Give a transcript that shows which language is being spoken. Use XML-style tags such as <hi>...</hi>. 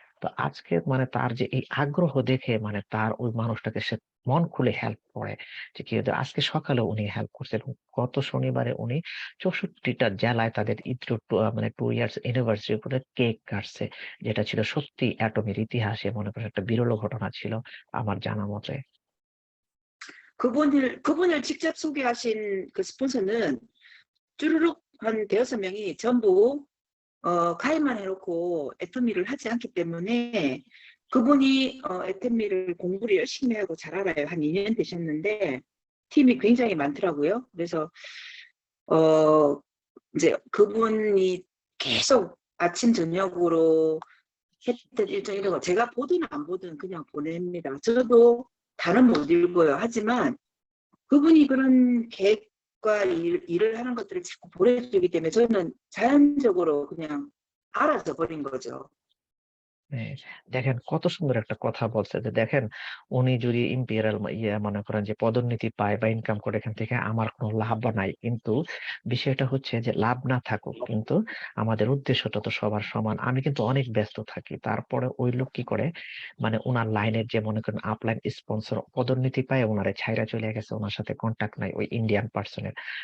<bn>তো আজকে মানে তার যে এই আগ্রহ দেখে মানে তার ওই মানুষটাকে সে মন খুলে হেল্প করে, যে কি হতো, আজকে সকালে উনি হেল্প করছে এবং গত শনিবারে উনি 64টা জেলায় তাদের মানে 2 ইয়ার্স অ্যানিভার্সারি উপরে কেক কাটছে, যেটা ছিল সত্যি অ্যাটমের ইতিহাসে মনে করেন একটা বিরল ঘটনা ছিল আমার জানা মতে।</bn> <ko>그분을 직접 소개하신 그 스폰서는 쭈루룩 한 대여섯 명이 전부 가입만 해놓고 애터미를 하지 않기 때문에 그분이 애터미를 공부를 열심히 하고 잘 알아요. 한 2년 되셨는데 팀이 굉장히 많더라고요. 그래서 이제 그분이 계속 아침 저녁으로 했던 일정 이런 거 제가 보든 안 보든 그냥 보냅니다. 저도 다는 못 읽어요. 하지만 그분이 그런 계획과 일을 하는 것들을 자꾸 보내주기 때문에 저는 자연적으로 그냥 알아서 버린 거죠.</ko> <bn>হ্যাঁ, দেখেন কত সুন্দর একটা কথা বলছে যে দেখেন উনি যদি ইম্পেরিয়াল মনে করেন যে পদোন্নতি পায় বা ইনকাম করে এখান থেকে আমার কোনো লাভ নাই, কিন্তু বিষয়টা হচ্ছে যে লাভ না থাকুক, কিন্তু আমাদের উদ্দেশ্যটা তো সবার সমান। আমি কিন্তু অনেক ব্যস্ত থাকি, তারপরে ওই লোক কি করে মানে ওনার লাইনের যে মনে করেন আপলাইন স্পন্সর পদোন্নতি পায় ওনারে ছাইরা চলে গেছে, ওনার সাথে কন্টাক্ট নাই ওই ইন্ডিয়ান পার্সনের।</bn>